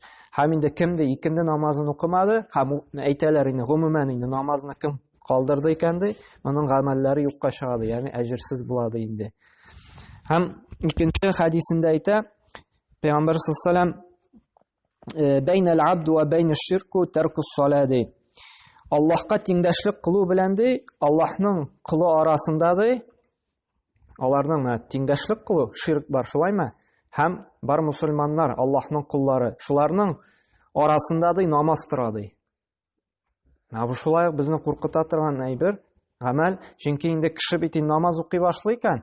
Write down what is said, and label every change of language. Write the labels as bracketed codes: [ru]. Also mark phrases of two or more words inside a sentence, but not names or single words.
[tt] Һәм инде кемде икенде намазын укымады, һәм әйтәләр инде гомумән инде намазны кем калдырды икән ди, аның гамәлләре юкка чыга ди, ягъни әҗерсез була ди инде. Һәм икенче хадисендә әйтә, Пәйгамбер [ar] صلى الله عليه وسلم: "بين العبد وبين الشرك ترك الصلاة." [tt] Аллаһка тиңдәшлек кылу белән ди, Аллаһның кылу арасында ди, аларның тиңдәшлек кылу, ширк бар, шулаймы? Һәм бар мусульманнар, Аллаһның куллары, шуларның арасында ди намаз тора ди. Бу шулай безне куркыта торган әйбер, гамәл, чөнки инде кеше бит намаз укый башлый икән.